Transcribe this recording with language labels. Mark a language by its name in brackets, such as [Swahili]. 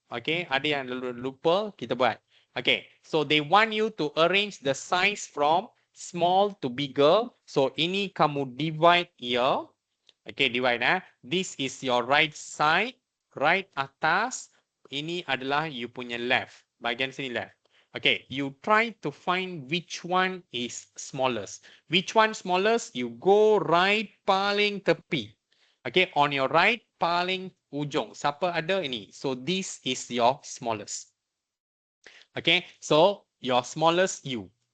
[Malay] Okay, ada yang lupa, kita buat. [English] Okay, so they want you to arrange the size from small to bigger. [Malay] So ini kamu [English] divide here. Okay, divide This is your right side, right [Malay] atas. Ini adalah you punya left. Bahagian sini left. [English] Okay, you try to find which one is smallest. Which one smallest? You go right [Malay] paling tepi. Okay, [English] on your right [Malay] paling ujung. Siapa ada ini? [English] So this is your smallest. Okay, so your smallest U.